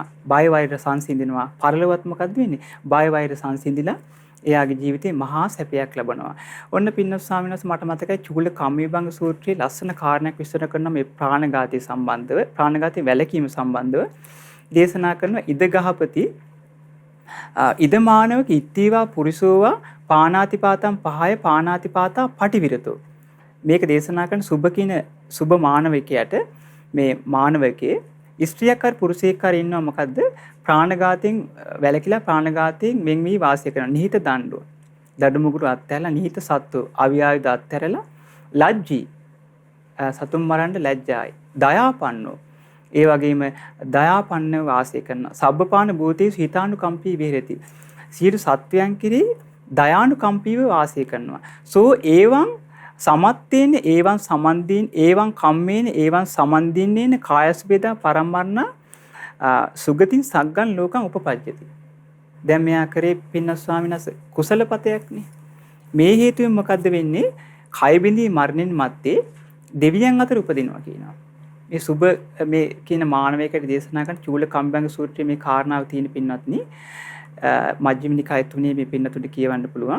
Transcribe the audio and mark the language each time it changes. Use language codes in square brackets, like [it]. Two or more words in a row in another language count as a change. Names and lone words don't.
[si] බය වෛර සංසිඳිනවා. පරලොවත් මොකද්ද වෙන්නේ? බය වෛර සංසිඳිලා එයාගේ ජීවිතේ මහා සැපයක් ලබනවා. ඔන්න පින්නස් ස්වාමීන් වහන්සේ මට මතකයි චූල කම්මවිභංග සූත්‍රයේ ලස්සන කාරණයක් විස්තර කරන මේ ප්‍රාණඝාතය සම්බන්ධව ප්‍රාණඝාතය වැළකීම සම්බන්ධව දේශනා කරන [pi] ඉද ගහපති ඉද මානවක ඉත්තීවා පුරිසෝවා පානාතිපාතම් පහය පානාතිපාතා පටිවිරතෝ. [si] මේක දේශනා කරන සුබ කියන සුබ මානවකයාට මේ මානවකේ ස්ත්‍රියක් හරි පුරුෂයෙක් හරි ඉන්නවා මොකද්ද ප්‍රාණඝාතයෙන් වැළකීලා ප්‍රාණඝාතයෙන් වෙන් වී වාසය කරන නිහිත දඬුව. දඩුමුගුරු අත්හැරලා [pi] නිහිත සත්තු [si] අවියායුධ අත්හැරලා ලැජ්ජී සතුන් මරන්න ලැජ්ජායි. දයාපන්නෝ ඒ වගේම දයාපන්නව වාසය කරනවා. [pi] සබ්බපාන භූතේසු හිතානුකම්පී විහෙරති. [si] සියලු සත්වයන් කෙරෙහි දයානුකම්පීව වාසය කරනවා. [pi] සෝ ඒවං සමත්තේන ඒවං සමන්දීන් ඒවං කම්මේන ඒවං සමන්දින්නේන කායස් වේදා පරම්මරණ සුගතින් සග්ගන් ලෝකං උපපජ්ජති. [si] දැන් මෙයා කරේ පින්න ස්වාමීන් වහන්සේ කුසලපතයක්නේ. මේ හේතුවෙන් මොකද්ද වෙන්නේ? කය බිඳී මරණින් මත්තේ දෙවියන් අතර උපදිනවා කියනවා. මේ සුබ මේ කියන මානවයකට දේශනා කරන චූල කම්බංග සූත්‍රයේ මේ කාරණාව තියෙන පින්වත්නි මජ්ක්‍ධිම නිකාය 3 මේ පින්නතුන්ට කියවන්න පුළුවන්.